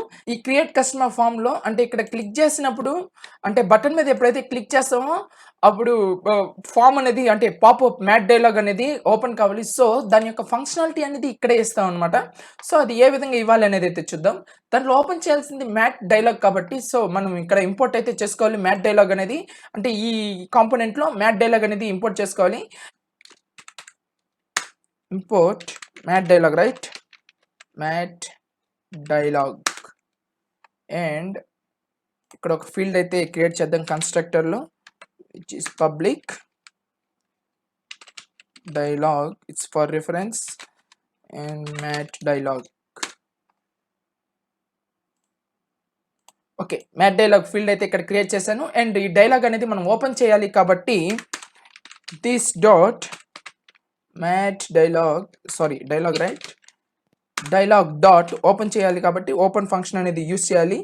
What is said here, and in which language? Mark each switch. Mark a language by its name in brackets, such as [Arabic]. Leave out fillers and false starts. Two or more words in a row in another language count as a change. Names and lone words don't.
[Telugu] ఈ [English] create customer [Telugu] ఫామ్లో అంటే ఇక్కడ క్లిక్ చేసినప్పుడు, అంటే బటన్ మీద ఎప్పుడైతే క్లిక్ చేస్తామో అప్పుడు ఫామ్ అనేది అంటే [English] popup mat dialog [Telugu] అనేది ఓపెన్ కావాలి. సో దాని యొక్క ఫంక్షనాలిటీ అనేది ఇక్కడే ఇస్తాం అనమాట. సో అది ఏ విధంగా ఇవ్వాలి అనేది అయితే చూద్దాం. దాంట్లో ఓపెన్ చేయాల్సింది [English] mat dialog [Telugu] కాబట్టి, సో మనం ఇక్కడ ఇంపోర్ట్ అయితే చేసుకోవాలి [English] mat dialog [Telugu] అనేది. అంటే ఈ కాంపోనెంట్లో [English] mat dialog [Telugu] అనేది ఇంపోర్ట్ చేసుకోవాలి. [English] import mat dialog, right? mat dialog. [Telugu] అండ్ ఇక్కడ ఒక ఫీల్డ్ అయితే క్రియేట్ చేద్దాం కన్స్ట్రక్టర్లో, [English] which is public dialog. It's for reference. And mat dialog. okay, mat dialog field [Telugu] అయితే ఇక్కడ క్రియేట్ చేశాను. అండ్ ఈ డైలాగ్ అనేది మనం ఓపెన్ చేయాలి కాబట్టి [English] this dot mat dialog right, dialog dot open [Telugu] చేయాలి కాబట్టి [English] open function [Telugu] అనేది యూస్ చేయాలి.